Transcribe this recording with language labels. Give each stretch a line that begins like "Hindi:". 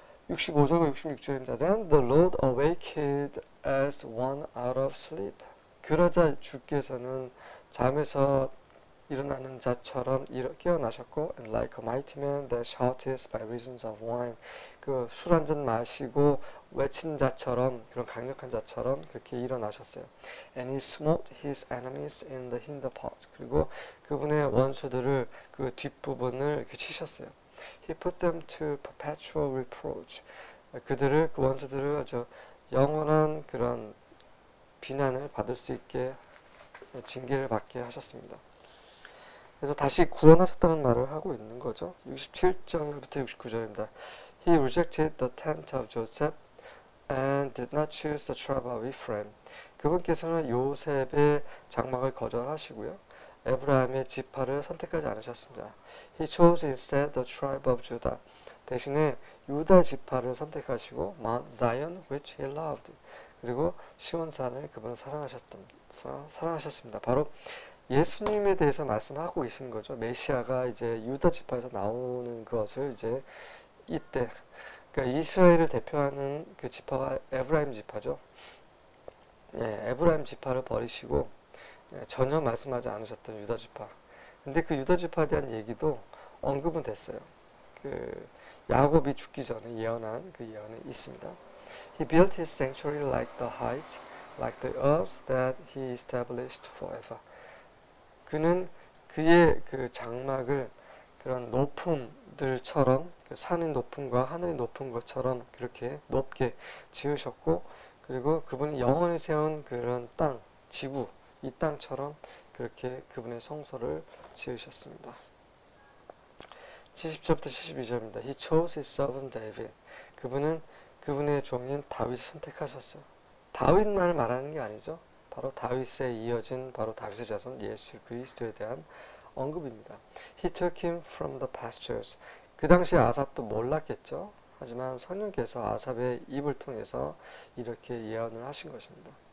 Korean: 65절과 66절입니다.
English: Then the Lord awaked as one out of sleep.
Korean: 그러자 주께서는 잠에서 일어나는 자처럼 깨어나셨고,
English: and like a mighty man that shouted by reasons of wine.
Korean: 그 술 한 잔 마시고 외친 자처럼, 그런 강력한 자처럼 그렇게 일어나셨어요.
English: And he smote his enemies in the hinder part.
Korean: 그리고 그분의 원수들을 그 뒷부분을 이렇게 치셨어요.
English: He put them to perpetual reproach.
Korean: 그 원수들을 아주 영원한 그런 비난을 받을 수 있게 징계를 받게 하셨습니다. 그래서 다시 구원하셨다는 말을 하고 있는 거죠. 67절부터 69절입니다.
English: He rejected the tent of Joseph and did not choose the tribe of Ephraim.
Korean: 그분께서는 요셉의 장막을 거절하시고요. 에브라임의 지파를 선택하지 않으셨습니다.
English: He chose instead the tribe of Judah.
Korean: 대신에 유다 지파를 선택하시고
English: Mount Zion which he loved.
Korean: 그리고 시온산을 그분은 사랑하셨습니다. 바로 예수님에 대해서 말씀하고 계신 거죠. 메시아가 이제 유다 지파에서 나오는 것을 이제 이때 그러니까 이스라엘을 대표하는 그 지파가 에브라임 지파죠. 예, 에브라임 지파를 버리시고 전혀 말씀하지 않으셨던 유다 지파. 근데 그 유다 지파에 대한 얘기도 언급은 됐어요. 그 야곱이 죽기 전에 예언한 그 예언이 있습니다.
English: He built his sanctuary like the heights, like the earths that he established forever.
Korean: 그는 그의 그 장막을 그런 높음들처럼 산이 높음과 하늘이 높은 것처럼 그렇게 높게 지으셨고 그리고 그분이 영원히 세운 그런 땅, 지구, 이 땅처럼 그렇게 그분의 성소를 지으셨습니다. 70절부터 72절입니다.
English: He chose his servant David.
Korean: 그분은 그분의 종인 다윗을 선택하셨어요. 다윗만을 말하는 게 아니죠. 바로 다윗에 이어진 바로 다윗의 자손 예수 그리스도에 대한 언급입니다.
English: He took him from the pastures.
Korean: 그 당시 아삽도 몰랐겠죠. 하지만 성령께서 아삽의 입을 통해서 이렇게 예언을 하신 것입니다.